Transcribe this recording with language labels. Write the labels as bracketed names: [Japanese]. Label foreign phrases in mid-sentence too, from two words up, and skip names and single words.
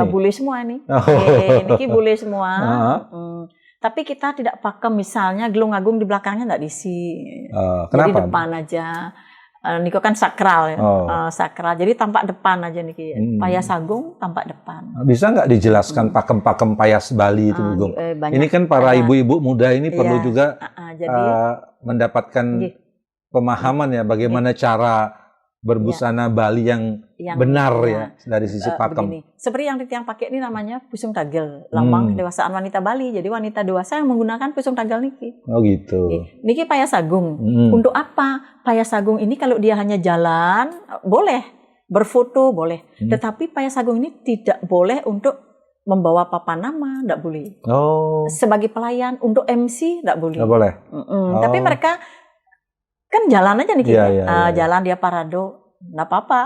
[Indonesian] Iya, bule semua nih. Ini bule semua. Tapi kita tidak pakai misalnya gelung agung di belakangnya nggak diisi. Kenapa? Jadi depan aja. Niko kan sakral ya. Sakral. Jadi tampak depan aja nih. Payas agung tampak depan. Bisa nggak dijelaskan pakem-pakem payas Bali itu, Bu? Ini kan para ibu-ibu muda ini perlu juga mendapatkan pemahaman ya bagaimana cara berbusana Bali yang benar ya dari sisi pakem. Begini. Seperti yang Tiang pakai ini namanya pusung tagel, lambang kedewasaan wanita Bali. Jadi wanita dewasa yang menggunakan pusung tagel niki. Oh gitu. Niki payas agung. Untuk apa? Payas agung ini kalau dia hanya jalan boleh, berfoto boleh. Tetapi payas agung ini tidak boleh untuk membawa papan nama, tidak boleh. Sebagai pelayan untuk MC tidak boleh. Tidak boleh. Tapi mereka kan jalan aja nih kita, jalan dia parado, nggak apa-apa.